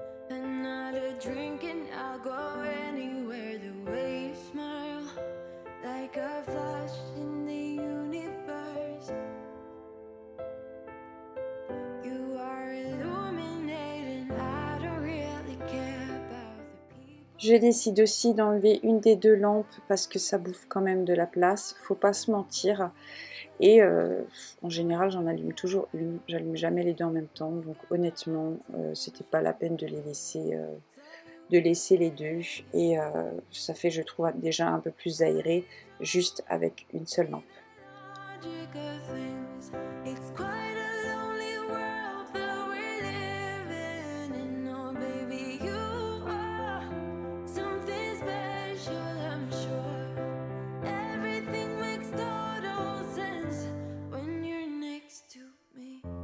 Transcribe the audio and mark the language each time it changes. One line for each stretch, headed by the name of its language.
English: Another drink and I'll go anywhere. The way you smile, like a flash in the universe. You are illuminating. I don't really care about the people.
French: Je décide aussi d'enlever une des 2 lampes parce que ça bouffe quand même de la place, faut pas se mentir. Et en général, j'en allume toujours une, j'allume jamais les 2 en même temps. Donc honnêtement, c'était pas la peine de laisser les 2. Et ça fait, je trouve, déjà un peu plus aéré, juste avec une seule lampe.
English: Logic of things. It's quite a lonely world that we're living in. Oh baby, you are something special, I'm sure. Everything makes total sense when you're next to me.